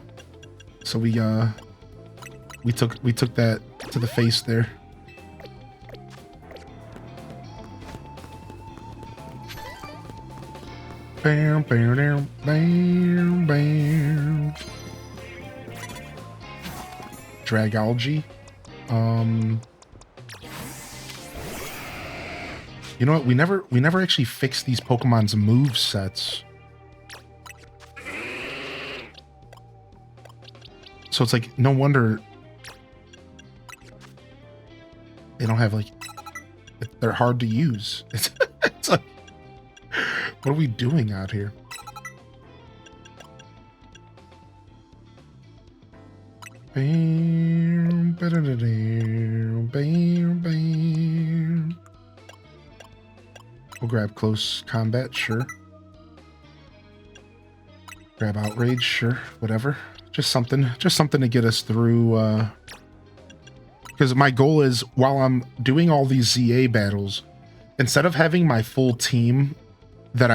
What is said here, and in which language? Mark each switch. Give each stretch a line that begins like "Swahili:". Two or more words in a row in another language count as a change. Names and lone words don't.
English: So we took that to the face there. Bam, bam, bam, bam, bam. Dragalge. You know what? We never actually fixed these Pokemon's move sets. So it's like, no wonder they don't have, like, they're hard to use. It's like, what are we doing out here? Bam, ba-da-da-dam, bam, bam. We'll grab close combat, sure. Grab outrage, sure, whatever. Just something to get us through, because my goal is, while I'm doing all these ZA battles, instead of having my full team that